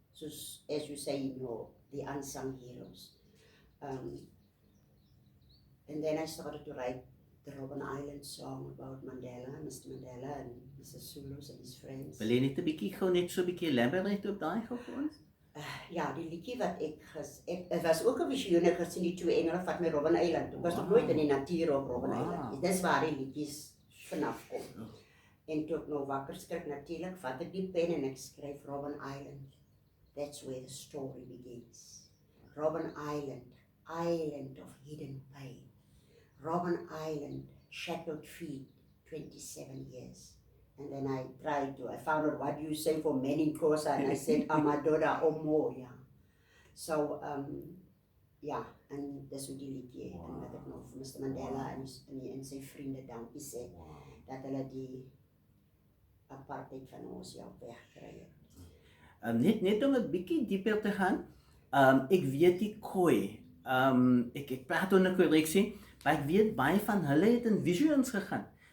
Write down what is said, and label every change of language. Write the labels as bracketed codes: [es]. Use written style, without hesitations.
[en] Soos, as you say, the unsung heroes. And then I started to write the Robben Island song about Mandela, Mr. Mandela and Mr. Zulus and his friends. [af] Wil jy net 'n bietjie gou net so 'n bietjie elaborate op daai gou vir ons? Ja, die liedjie wat het was ook 'n visioen, ek gesien die 2 engele vat my Robben Island. Ek was nog nooit in die natuur op Robben Island. Dis waar die liedjies vanaf kom. En toe ek nou wakker skrik natuurlik, vat ek die pen en ek skryf Robben Island. [en] That's where the story begins. Robben Island, island of hidden pain. Robben Island, shackled feet, 27 years. And then I found out what you say for men in Xhosa, and I said, Amadoda Omoya. [af] So, ja, en dis hoe die liedjie, en wat ek nou vir Mr. Mandela en sy vriende dankie sê, dat hulle die apartheid van ons wegkry het. Net om 'n bietjie dieper te gaan, ek weet die Khoi, ek praat onder korreksie, maar ek weet baie van hulle het in visions gegaan.